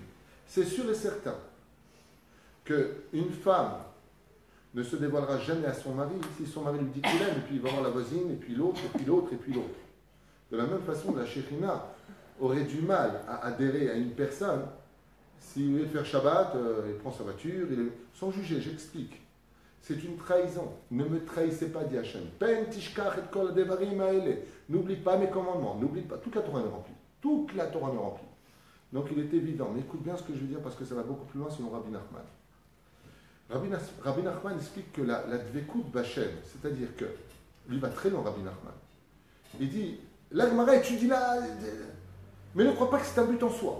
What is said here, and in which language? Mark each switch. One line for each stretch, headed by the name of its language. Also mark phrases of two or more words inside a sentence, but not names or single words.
French: C'est sûr et certain qu'une femme ne se dévoilera jamais à son mari si son mari lui dit qu'il aime, et puis il va voir la voisine, et puis l'autre, et puis l'autre, et puis l'autre. De la même façon, la Shekhinah aurait du mal à adhérer à une personne s'il veut faire Shabbat, il prend sa voiture, sans juger, j'explique. C'est une trahison. Ne me trahissez pas, dit Hachem.
Hebrew: פן תשכח את כל הדברים האלה.
French: N'oublie pas mes commandements, n'oublie pas. Toute la Torah est remplie. Toute la Torah est remplie. Donc il est évident, mais écoute bien ce que je veux dire parce que ça va beaucoup plus loin selon Rabbi Nachman. Rabbi Nachman explique que la
Hebrew: דבקות בהשם,
French: c'est-à-dire que, lui va très loin, Rabbi Nachman. Il dit, la Gemara étudie là, mais ne crois pas que c'est un but en soi.